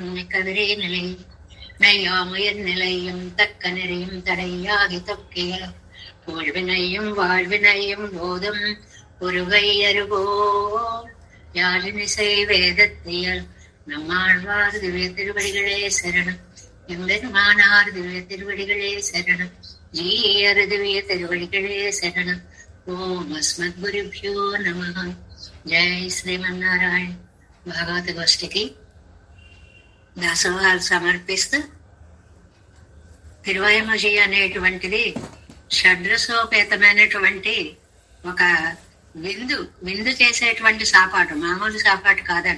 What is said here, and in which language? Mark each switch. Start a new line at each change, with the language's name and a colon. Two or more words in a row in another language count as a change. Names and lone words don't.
Tamil: கதிரே நிலை மெய்யாமுயர் நிலையும் தக்க நிறையும் தடையாகி தொக்கிய போழ்வினையும் வாழ்வினையும் போதும் ஒருவை அருகோ யாழினிசை வேதத்தியல் நம்மாழ்வார் திவ்ய திருவடிகளே சரணம் எம்பெருமானார் திவ்ய திருவடிகளே சரணம் ஜீயர் திவ்ய திருவடிகளே சரணம் ஓம் அஸ்மத் குருभ्यो நமः.
Telugu: జై శ్రీమన్నారాయణ. భాగవత గోష్ఠికి దాసోహాలు సమర్పిస్తూ తిరువయమజి అనేటువంటిది షడ్రసోపేతమైనటువంటి ఒక విందు చేసేటువంటి సాపాటు, మామూలు సాపాటు కాదండి.